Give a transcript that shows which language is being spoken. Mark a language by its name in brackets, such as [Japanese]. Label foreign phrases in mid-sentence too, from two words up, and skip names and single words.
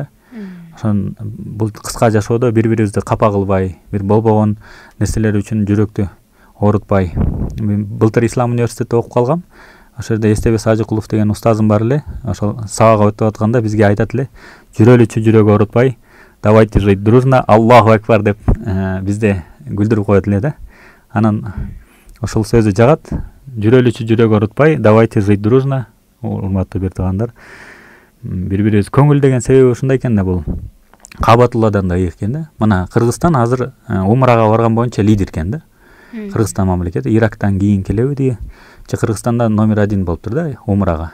[Kyrgyz] Ошон бул кыска жашоодо бири-бирибизди капа кылбай, бир болбогон нерселер үчүн жүрөктү оорутпай. Мен былтыр ислам университетте окуп калгам. Ошол жерде Эстебес Ажыкулов деген устазым бар эле. Ошол сабак өтүп атканда бизге айтат эле, жүрөлүчү жүрөк оорутпай, [Russian] давайте жить дружно, [Arabic] الله أكبر [Kyrgyz] деп бизде күлдүрүп коет эле да. Анан ошол сөзү жагат. Жүрөлүчү жүрөк оорутпай, [Russian] давайте жить дружно. [Kyrgyz] Урматтуу бир туугандар, бири-бирибиз көңүл деген себеби ушундай экен да, бул Кабатулладан да ыйык экен да. Мына Кыргызстан азыр умрага барган боюнча лидер экен да. Кыргызстан мамлекети Ирактан кийин келеби же Кыргызстанда номер 1 болуптур да умрага.